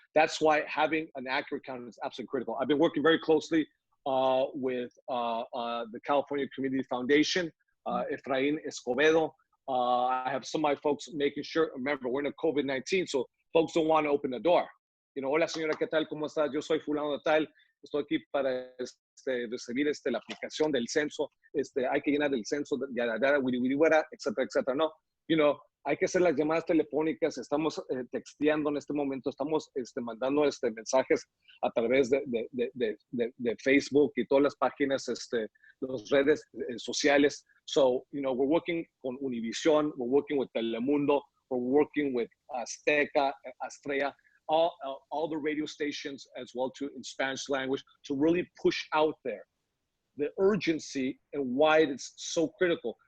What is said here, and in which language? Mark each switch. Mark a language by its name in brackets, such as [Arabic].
[English] That's why having an accurate count is absolutely critical. I've been working very closely with the California Community Foundation, Efrain Escobedo. I have some of my folks making sure, remember, we're in a COVID-19, so folks don't want to open the door. [Spanish] Hola señora, ¿qué tal? ¿Cómo estás? Yo soy fulano de tal. Estoy aquí para recibir la aplicación del censo. Hay que llenar el censo, etcétera, etcétera. No, hay que hacer las llamadas telefónicas. Estamos texteando en este momento. Estamos mandando mensajes a través de Facebook y todas las páginas, las redes sociales. [English] So, we're working con Univision, we're working with Telemundo, we're working with Azteca, Estrella, all the radio stations as well too in Spanish language to really push out there the urgency and why it's so critical.